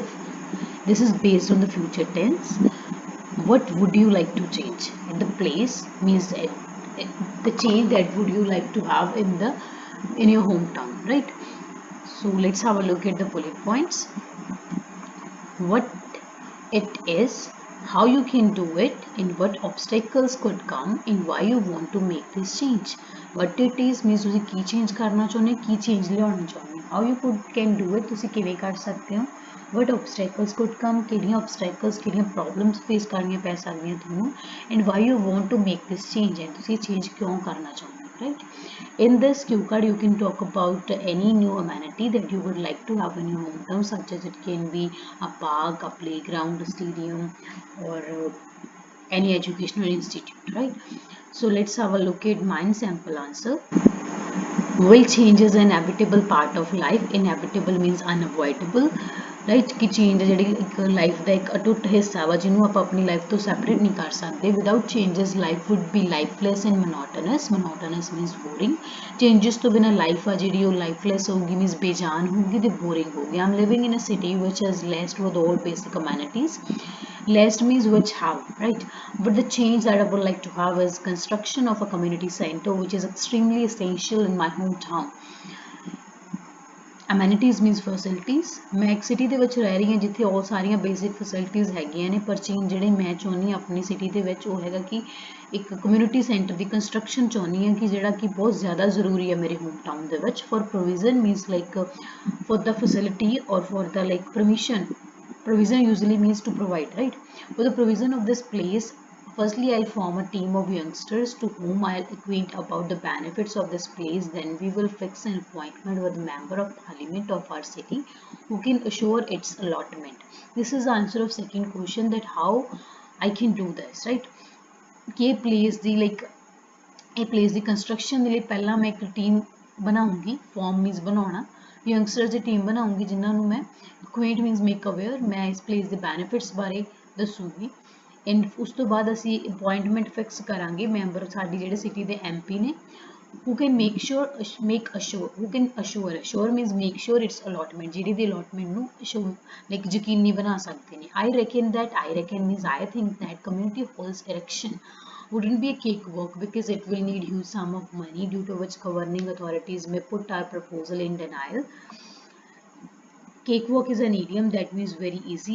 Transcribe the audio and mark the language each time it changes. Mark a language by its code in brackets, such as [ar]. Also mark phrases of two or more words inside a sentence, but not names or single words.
[en] This is based on the future tense. What would you like to change at the place means the change that would you like to have in your hometown, right? So let's have a look at the bullet points. What it is, how you can do it, and what obstacles could come, and why you want to make this change. What it is means [pa] ਤੁਸੀਂ ਕੀ change ਕਰਨਾ ਚਾਹੁੰਦੇ ਹੋ, ਕੀ change ਲਿਆਉਣਾ ਚਾਹੁੰਦੇ ਹੋ, [en] how you can do it, [pa] ਤੁਸੀਂ ਕਿਵੇਂ ਕਰ ਸਕਦੇ ਹੋ, [en] what obstacles could come, [pa] ਕਿਹੜੀਆਂ obstacles, ਕਿਹੜੀਆਂ [en] problems face [pa] ਕਰਨੀਆਂ ਪੈ ਸਕਦੀਆਂ ਤੁਹਾਨੂੰ, [en] and why you want to make this change, and [pa] ਤੁਸੀਂ change ਕਿਉਂ ਕਰਨਾ ਚਾਹੁੰਦੇ ਹੋ, [en] right? In this cue card, you can talk about any new amenity that you would like to have in your hometown, such as it can be a park, a playground, a stadium, or any educational institute, right? So let's have a look at mine sample answer. Will change is an inevitable part of life. Inevitable means unavoidable, right? [pa] कि change ਜਿਹੜੀ ਇੱਕ life ਦਾ ਇੱਕ ਅਟੁੱਟ ਹਿੱਸਾ ਵਾ ਜਿਹਨੂੰ ਆਪਾਂ ਆਪਣੀ life ਤੋਂ separate ਨਹੀਂ ਕਰ ਸਕਦੇ. [en] Without changes, life would be lifeless and monotonous. Monotonous means boring. [pa] Changes ਤੋਂ ਬਿਨਾਂ life ਆ ਜਿਹੜੀ ਉਹ lifeless ਹੋਊਗੀ, means ਬੇਜਾਨ ਹੋਊਗੀ ਤੇ boring ਹੋਊਗੀ. [en] I'm living in a city which is blessed with all basic amenities. Last means which have, right? But the change that I would like to have is construction of a community center, which is extremely essential in my hometown. Amenities means facilities. [pa] ਮੈਂ ਇੱਕ ਸਿਟੀ ਦੇ ਵਿੱਚ ਰਹਿ ਰਹੀ ਹਾਂ ਜਿੱਥੇ all ਸਾਰੀਆਂ [en] basic facilities [pa] ਹੈਗੀਆਂ ਨੇ, ਪਰ ਚੇਂਜ ਜਿਹੜੇ ਮੈਂ ਚਾਹੁੰਦੀ ਹਾਂ ਆਪਣੀ ਸਿਟੀ ਦੇ ਵਿੱਚ ਉਹ ਹੈਗਾ ਕਿ ਇੱਕ [en] community center [pa] ਦੀ ਕੰਸਟਰਕਸ਼ਨ ਚਾਹੁੰਦੀ ਹਾਂ, ਕਿ ਜਿਹੜਾ ਕਿ ਬਹੁਤ ਜ਼ਿਆਦਾ ਜ਼ਰੂਰੀ ਹੈ ਮੇਰੇ ਹੋਮਟਾਊਨ ਦੇ ਵਿੱਚ. [en] For provision means like for the facility or for the like permission. Provision usually means to provide, right? For the provision of this place, firstly I'll form a team of youngsters to whom I'll acquaint about the benefits of this place. Then we will fix an appointment with a member of parliament of our city who can assure its allotment. This is the answer of second question, that how I can do this, right? [pa] कि [en] place the like [pa] ਇਹ ਪਲੇਸ ਦੀ ਕੰਸਟਰਕਸ਼ਨ ਦੇ ਲਈ ਪਹਿਲਾਂ ਮੈਂ ਇੱਕ ਟੀਮ ਬਣਾਉਂਗੀ. [en] form means [pa] ਬਣਾਉਣਾ, ਯੰਗਸਟਰਸ ਦੀ ਟੀਮ ਬਣਾਉਂਗੀ ਜਿਨ੍ਹਾਂ ਨੂੰ ਮੈਂ [en] acquaint means make aware, [pa] ਮੈਂ ਇਸ ਪਲੇਸ ਦੇ ਬੈਨੀਫਿਟਸ ਬਾਰੇ ਦੱਸੂਗੀ. ਐਂਡ ਉਸ ਤੋਂ ਬਾਅਦ ਅਸੀਂ [en] appointment fix [pa] ਕਰਾਂਗੇ ਮੈਂਬਰ ਸਾਡੀ ਜਿਹੜੇ ਸਿਟੀ ਦੇ MP ਨੇ, [en] who can make assure who can assure means make sure its allotment, [pa] ਜਿਹੜੀ ਦੀ allotment ਨੂੰ like ਯਕੀਨੀ ਬਣਾ ਸਕਦੇ ਨੇ. [en] I reckon means I think that community halls erection wouldn't be a cakewalk because it will need huge sum of money, due to which governing authorities may put our proposal in denial. Cakewalk is an idiom that means very easy.